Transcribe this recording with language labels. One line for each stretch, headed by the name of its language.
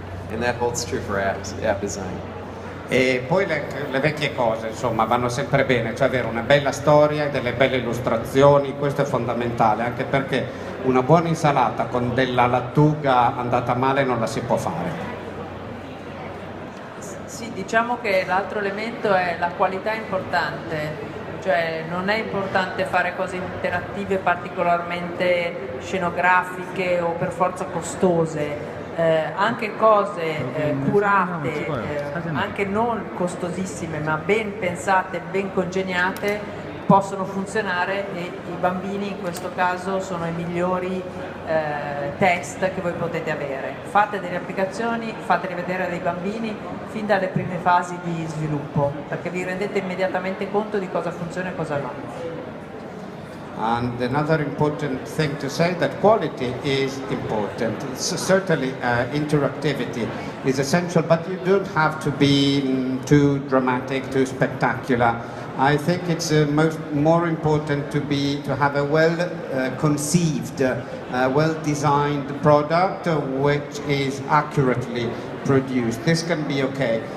English: And that holds true for app design.
Italian: E poi le vecchie cose, insomma, vanno sempre bene, cioè avere una bella storia e delle belle illustrazioni, questo è fondamentale, anche perché una buona insalata con della lattuga andata male non la si può fare. Sì, diciamo che l'altro elemento è la qualità importante, cioè non è importante fare cose interattive particolarmente scenografiche o per forza costose. Anche cose curate, anche non costosissime ma ben pensate, ben congegnate, possono funzionare, e i bambini in questo caso sono i migliori test che voi potete avere. Fate delle applicazioni, fatele vedere dai bambini fin dalle prime fasi di sviluppo, perché vi rendete immediatamente conto di cosa funziona e cosa no.
English: And another important thing to say, that quality is important. Certainly interactivity is essential, but you don't have to be too dramatic, too spectacular. I think it's more important to have a well-conceived, well-designed product which is accurately produced. This can be okay.